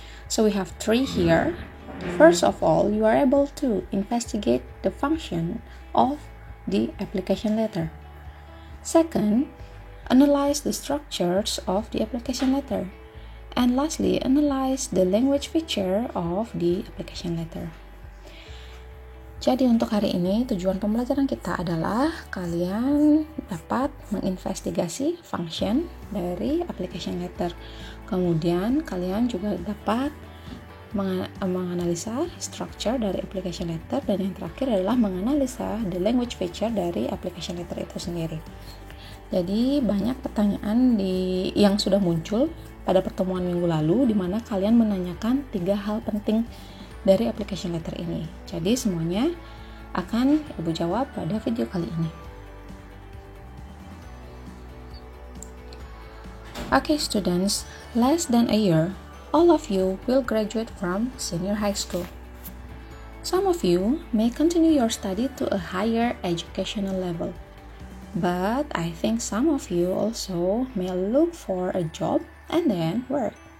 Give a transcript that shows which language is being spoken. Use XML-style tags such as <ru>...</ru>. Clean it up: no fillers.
<en>So we have 3 here. First of all, you are able to investigate the function of the application letter. Second, analyze the structures of the application letter. And lastly, analyze the language feature of the application letter.</en> <id>Jadi untuk hari ini tujuan pembelajaran kita adalah kalian dapat menginvestigasi function dari application letter. Kemudian kalian juga dapat menganalisa structure dari application letter, dan yang terakhir adalah menganalisa</id> <en>the language feature</en> <id>dari application letter itu sendiri. Jadi banyak pertanyaan yang sudah muncul pada pertemuan minggu lalu di mana kalian menanyakan 3 hal penting dari application letter ini. Jadi semuanya akan Ibu jawab pada video kali ini.</id> <en>Okay students, less than a year, all of you will graduate from senior high school. Some of you may continue your study to a higher educational level. But I think some of you also may look for a job and then work.</en>